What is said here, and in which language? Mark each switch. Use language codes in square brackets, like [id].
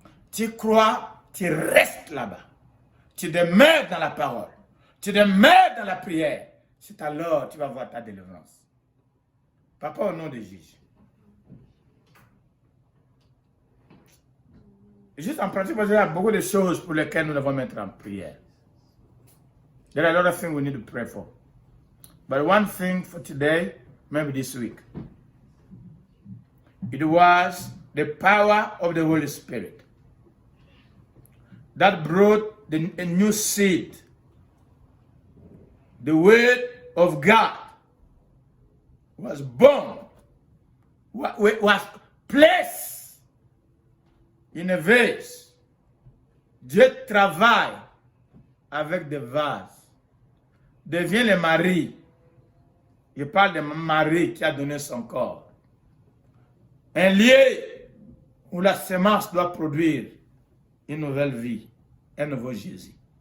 [fr] Tu crois, tu restes là-bas. Tu demeures dans la parole. Tu demeures dans la prière. C'est alors que tu vas voir ta délivrance. Papa, au nom de Jésus. Juste en pratique, parce qu'il y a beaucoup de choses pour lesquelles nous devons mettre en prière. [en] There are a lot of things we need to pray for. But one thing for today, maybe this week, it was the power of the Holy Spirit that brought a new seed. The word of God was born, was placed in a vase. [fr] Dieu travaille avec des vases. Devient le mari. Il parle de Marie qui a donné son corps. Un lieu où la semence doit produire une nouvelle vie, un nouveau Jésus.